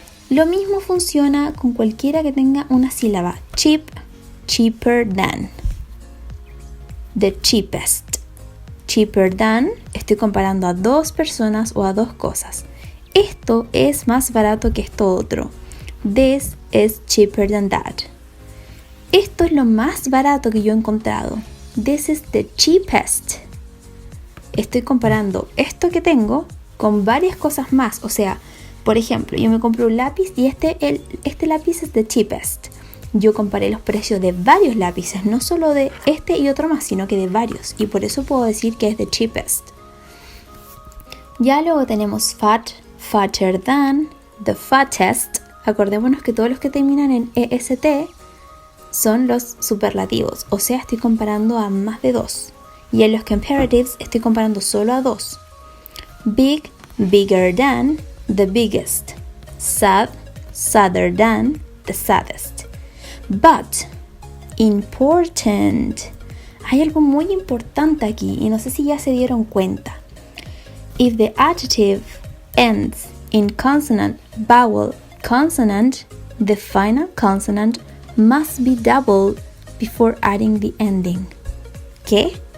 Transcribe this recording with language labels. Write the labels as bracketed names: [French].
[Spanish] Lo mismo funciona con cualquiera que tenga una sílaba. [English] Cheap, cheaper than. The cheapest. [Spanish] Cheaper than, estoy comparando a dos personas o a dos cosas. Esto es más barato que esto otro. [English] This is cheaper than that. [Spanish] Esto es lo más barato que yo he encontrado. [English] This is the cheapest. [Spanish] Estoy comparando esto que tengo con varias cosas más. O sea, por ejemplo, yo me compré un lápiz y este lápiz es the cheapest. Yo comparé los precios de varios lápices, no solo de este y otro más, sino que de varios. Y por eso puedo decir que es the cheapest. Ya luego tenemos fat, fatter than, the fattest. Acordémonos que todos los que terminan en EST son los superlativos. O sea, estoy comparando a más de dos. Y en los comparatives estoy comparando solo a dos. [English] Big, bigger than, the biggest. Sad, sadder than, the saddest. But, important. [Spanish] Hay algo muy importante aquí y no sé si ya se dieron cuenta. [English] If the adjective ends in consonant, vowel, consonant, the final consonant must be doubled before adding the ending. ¿Qué?